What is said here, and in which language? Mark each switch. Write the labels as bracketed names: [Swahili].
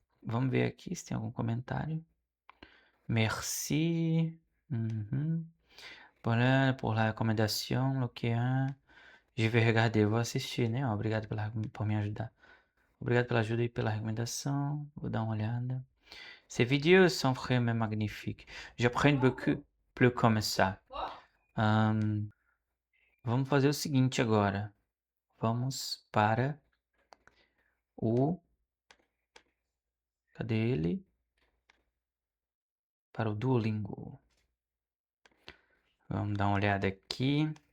[Portuguese] Vamos ver aqui se tem algum comentário. [French] Merci. [Portuguese] Por la recomendação, Luquian. [French] Je vais regarder, [Portuguese] vou assistir, né? Obrigado por me ajudar. Obrigado pela ajuda e pela recomendação. Vou dar uma olhada. [French] Ces vidéos sont vraiment magnifiques. J'apprends beaucoup plus comme ça. [Portuguese] Vamos fazer o seguinte agora. Vamos para o... Cadê ele? Para o Duolingo. Vamos dar uma olhada aqui.